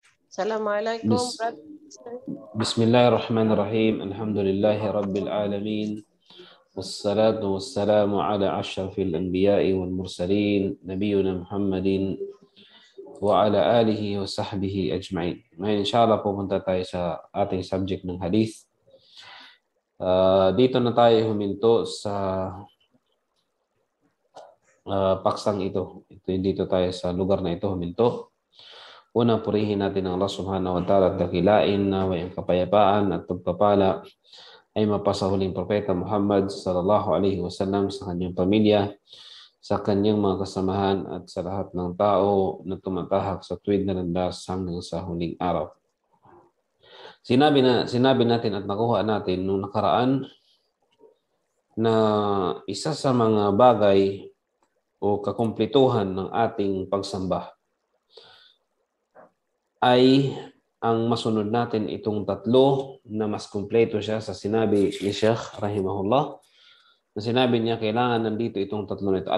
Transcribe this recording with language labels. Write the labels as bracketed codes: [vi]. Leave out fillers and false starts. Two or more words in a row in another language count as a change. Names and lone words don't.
[ar] Assalamualaikum, بس [en] brother. [ar] بسم الله الرحمن الرحيم الحمد لله رب العالمين والصلاة والسلام على أشرف الأنبياء والمرسلين نبينا محمد وعلى آله وصحبه أجمعين. [tl] Ngayon, inshallah, pupunta tayo sa ating subject ng hadith. Dito na tayo huminto sa paksang ito. Dito tayo sa lugar na ito huminto. Una, purihin natin ang Allah [ar] سبحانه وتعالى [tl] at dakilain na ang kapayapaan at pagpapala ay mapasa huling propeta Muhammad [ar] صلى الله عليه وسلم [tl] sa kanyang pamilya, sa kanyang mga kasamahan at sa lahat ng tao na tumatahak sa tuwid na landas hanggang sa huling araw. Sinabi natin at nakuha natin nung nakaraan na isa sa mga bagay o kakumplituhan ng ating pagsamba ay ang masunod natin itong tatlo na mas kumpleto siya sa sinabi ni Sheikh rahimahullah, na sinabi niya kailangan nandito itong tatlo na ito.